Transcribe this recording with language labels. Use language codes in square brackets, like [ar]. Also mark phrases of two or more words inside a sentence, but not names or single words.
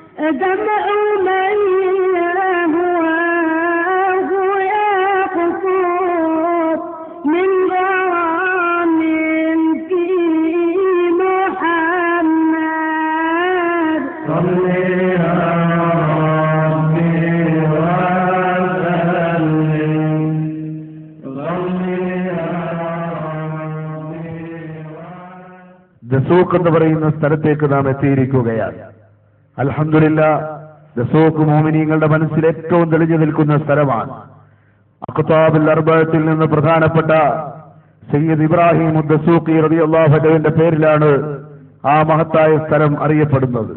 [ar] دمع من يهواه يقصد من غرام في محمد صل يا ربي وسلم [ml] ദസൂഖ് എന്ന് പറയുന്ന സ്ഥലത്തേക്ക് നാം എത്തിയിരിക്കുകയാണ്. അൽഹംദുലില്ലാ, ദസൂഖ് മോമിനീങ്ങളുടെ മനസ്സിൽ ഏറ്റവും തെളിഞ്ഞു നിൽക്കുന്ന സ്ഥലമാണ്. [ar] أقطاب الأربعة [ml] നിന്ന് പ്രധാനപ്പെട്ട സയ്യിദ് ഇബ്രാഹിം ദസൂഖി [ar] رضي الله عنه [ml] പേരിലാണ് ആ മഹത്തായ സ്ഥലം അറിയപ്പെടുന്നത്.